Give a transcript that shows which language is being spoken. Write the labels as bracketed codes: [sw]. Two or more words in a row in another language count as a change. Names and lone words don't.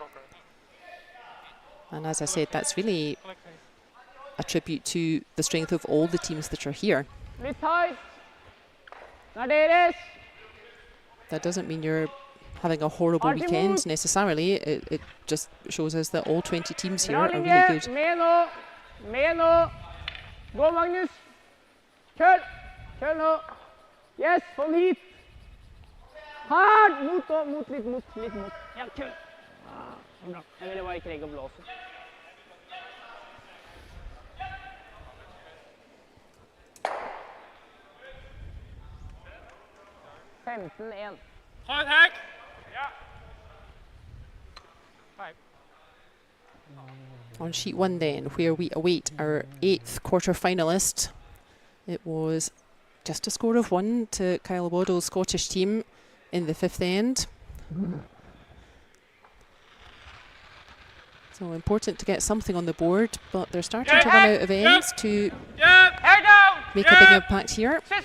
[en] And as I said, that's really a tribute to the strength of all the teams that are here. That doesn't mean you're having a horrible weekend necessarily. It just shows us that all 20 teams here are really good. [no] Gå, Magnus. Kjør. Kjør nå. Yes, få den hit. Hardt. Mot da. Mot, litt mot. Litt mot. Ja, kjør. Bra. Jeg ville bare Craik og blåse. 15-1. Ha en hekk! Ja. [en] On sheet 1 then, where we await our 8th quarter-finalist. It was just a score of 1 to Waddell's Scottish team in the 5th end. So important to get something on the board, but they're starting to run out of ends to make a big impact here.